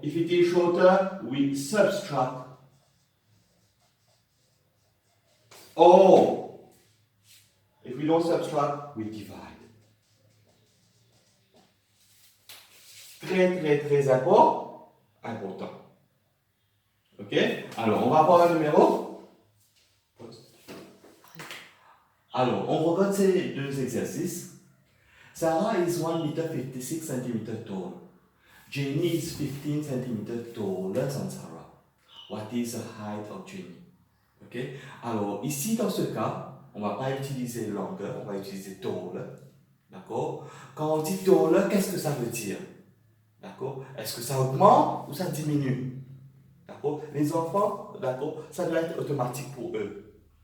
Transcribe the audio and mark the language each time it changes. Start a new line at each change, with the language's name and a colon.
English: If it is shorter, we subtract. Or, if we don't subtract, we divide.
French: Très, très, très important. Ok? Alors, on va voir un numéro. Alors, on regarde ces deux exercices.
English: Sarah is 1 meter 56 cm tall. Jenny is 15 cm taller than Sarah. What is the height of Jenny?
French: Ok? Alors, ici, dans ce cas, on ne va pas utiliser longueur, on va utiliser tall. D'accord? Quand on dit tall, qu'est-ce que ça veut dire? D'accord? Est-ce que ça augmente ou ça diminue? D'accord? Les enfants, d'accord, ça doit être automatique pour eux.